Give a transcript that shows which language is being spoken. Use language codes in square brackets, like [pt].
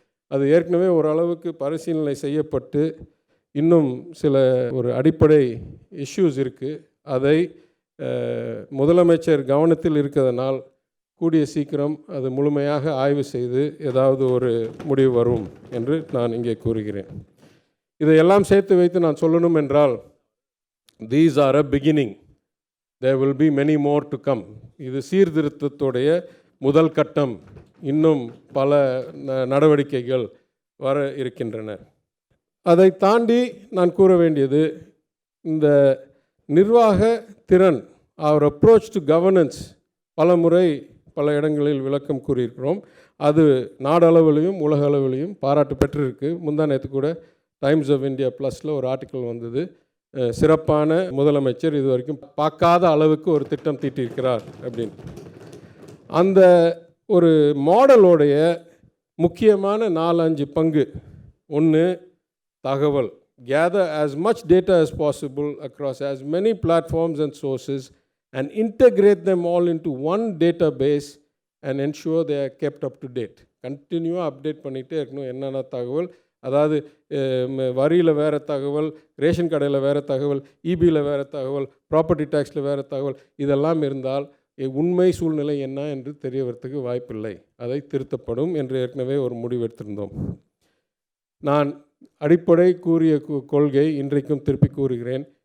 [ta] அது ஏற்கனவே ஓரளவுக்கு பரிசீலனை செய்யப்பட்டு இன்னும் சில ஒரு அடிப்படை இஷ்யூஸ் இருக்குது. அதை முதலமைச்சர் கவனத்தில் இருக்கிறதுனால் கூடிய சீக்கிரம் அது முழுமையாக ஆய்வு செய்து ஏதாவது ஒரு முடிவு வரும் என்று நான் இங்கே கூறுகிறேன். இதையெல்லாம் சேர்த்து வைத்து நான் சொல்லணும் என்றால், [en] these are a beginning, there will be many more to come. [ta] இது சீர்திருத்தத்துடைய முதல் கட்டம். இன்னும் பல நடவடிக்கைகள் வர இருக்கின்றன. அதை தாண்டி நான் கூற வேண்டியது, இந்த நிர்வாக திறன், [en] our approach to governance, [ta] பல முறை பல இடங்களில் விளக்கம் கூறியிருக்கிறோம். அது நாடளவிலையும் உலக அளவிலையும் பாராட்டு பெற்றிருக்கு. முந்தா நேற்று கூட டைம்ஸ் ஆஃப் இந்தியா ப்ளஸில் ஒரு ஆர்டிக்கல் வந்தது. சிறப்பான முதலமைச்சர், இது வரைக்கும் பார்க்காத அளவுக்கு ஒரு திட்டம் தீட்டியிருக்கிறார் அப்படின்னு. அந்த ஒரு மாடலோடைய முக்கியமான 4-5 பங்கு. ஒன்று, தகவல். [en] Gather as much data as possible across as many platforms and sources and integrate them all into one database and ensure they are kept up to date. [ta] கண்டினியூவாக அப்டேட் பண்ணிகிட்டே இருக்கணும். என்னென்ன தகவல், அதாவது வரியில் வேறு தகவல், ரேஷன் கடையில் வேறு தகவல், இபியில் வேறு தகவல், ப்ராப்பர்ட்டி டேக்ஸில் வேறு தகவல், இதெல்லாம் இருந்தால் உண்மை சூழ்நிலை என்ன என்று தெரிய வரத்துக்கு வாய்ப்பில்லை. அதை திருத்தப்படும் என்று ஏற்கனவே ஒரு முடிவு எடுத்திருந்தோம். நான் அடிப்படை கூறிய கொள்கை இன்றைக்கும் திருப்பி கூறுகிறேன்.